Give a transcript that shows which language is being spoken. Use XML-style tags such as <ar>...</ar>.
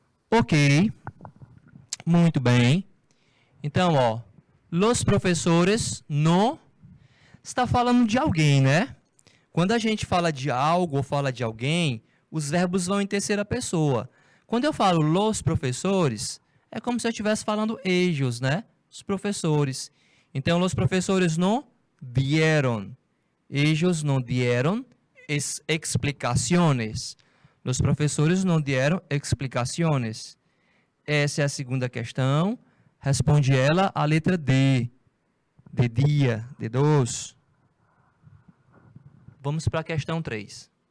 <pt>Ok, muito bem. Então, ó,</pt> <es>los professores</es> <pt>no está falando de alguém, né? Quando a gente fala de algo ou fala de alguém, os verbos vão em terceira pessoa. Quando eu falo</pt> <es>los professores,</es> <pt>é como se eu estivesse falando ellos, né? Os professores. Então,</pt> <es>los professores no dieron. Ellos no dieron explicaciones. Los professores</es> <pt>não deram explicaciones. Essa é a segunda questão. Responde ela a letra D. De dia, de dos. Vamos para a questão 3.</pt>